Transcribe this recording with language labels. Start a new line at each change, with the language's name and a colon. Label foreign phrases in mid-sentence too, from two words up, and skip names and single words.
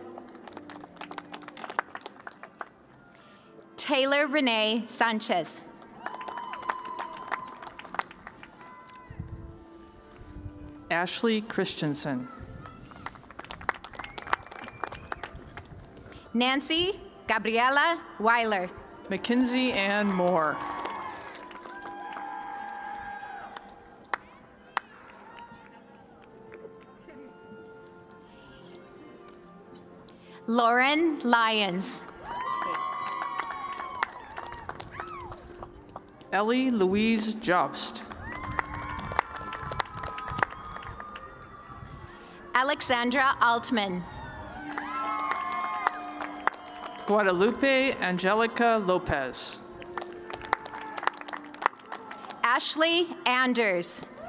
English: Taylor Renee Sanchez. Ashley Christensen. Nancy Gabriela Weiler. Mackenzie Ann Moore. Lauren Lyons. Ellie Louise Jobst. Alexandra Altman. Guadalupe Angelica Lopez. Ashley Anders.